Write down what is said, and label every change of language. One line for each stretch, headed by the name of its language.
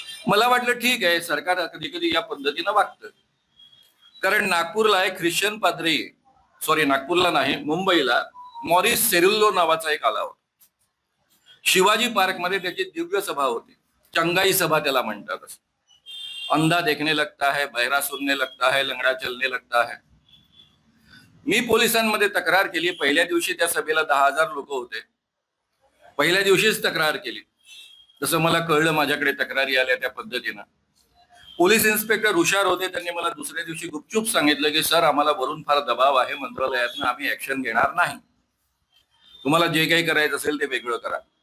Marathi: मला वाटलं ठीक आहे, सरकार कधी कधी या पद्धतीनं वागतं. कारण नागपूरला एक ख्रिश्चन पाद्री, नागपूरला नाही, मुंबईला मॉरिस सेरुल्लो नावाचा एक आला होता. शिवाजी पार्क मध्ये त्याची दिव्य सभा होती, चंगाई सभा त्याला म्हणतात.
Hindi: अंधा देखने लगता है, बहरा सुनने लगता है, लंगड़ा चलने लगता है.
Marathi: मी पोलिसांमध्ये तक्रार केली. पहिल्या दिवशी त्या सभेला 10,000 लोक होते. पहिल्या दिवशीच तक्रार केली. जसं मला कळलं, माझ्याकडे तक्रारी आल्या त्या पद्धतीनं. पोलीस इन्स्पेक्टर हुशार होते, त्यांनी मला दुसऱ्या दिवशी गुपचूप सांगितलं की सर, आम्हाला वरून फार दबाव आहे मंत्रालयातनं, आम्ही ऍक्शन घेणार नाही, तुम्हाला जे काही करायचं असेल ते वेगळं करा.